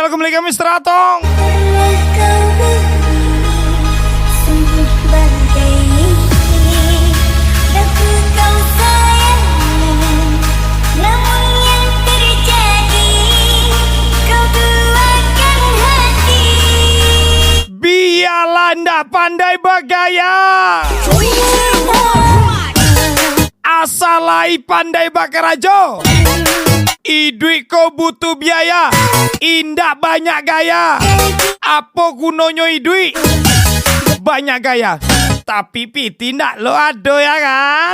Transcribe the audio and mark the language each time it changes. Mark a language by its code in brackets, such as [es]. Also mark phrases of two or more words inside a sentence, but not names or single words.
[id] Mega Mr. Atong. Kau sungguh bagai aku kau sayang, namun yang terjadi kau buatkan hati. [min] Biarlah ndak pandai bergaya, asalai pandai bakarajo. Idui kau butuh biaya, indak banyak gaya. Apa gunanya idui? Banyak gaya, tapi piti ndak lo ado ya kan?